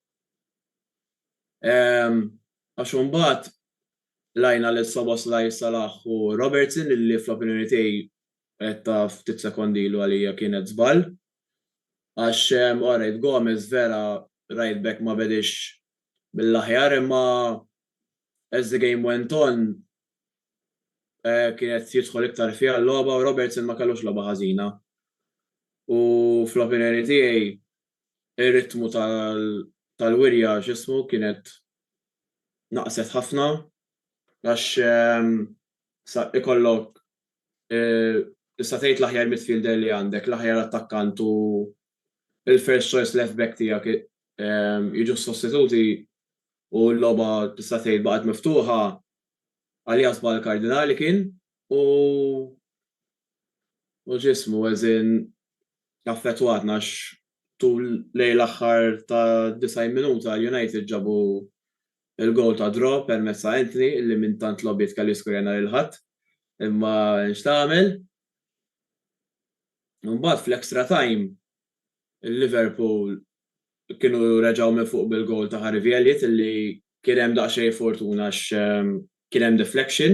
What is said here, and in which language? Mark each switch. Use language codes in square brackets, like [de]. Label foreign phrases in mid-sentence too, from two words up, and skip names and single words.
[mt] Għax imbagħad lajna lil Szoboszlai, Salah u Robertson illi fl-opinjoni tiegħi qed ta' ftit sekondi ilu għalija kienet żball. Għax alright Gomez vera [en] right back [mt] ma bedix bil-aħjar imma [en] as the game went on [mt] kienet jidħol iktar fiha l-logħba u Robertson ma kellux logħba ħażina. U fl-opinjoni tiegħi ir-ritmu tal-wirja x'ismu kienet naqset ħafna għax ikollok tista' tgħid l-aħjar midfielder li għandek, l-aħjar attakkant u il- [en] first choice left back [mt] tiegħek jiġu sostituti u l-logħba tista' tgħid baqgħet miftuħa għalija żball kardinali kien u ġismu għażin affettwatna għax tul lejn l-aħħar ta' 90 minuta United ġabu il-gowl ta' draw permezz ta' Anthony illi minn tant lobbiet kellu jiskur nhar il-Ħadd imma x'tagħmel Mbagħad fl- [en] extra time [mt] il-Liverpool kienu reġgħu minn fuq bil-goal ta' Harvey Elliott illi kien hemm daqsxejn fortuna għax kien hemm deflection.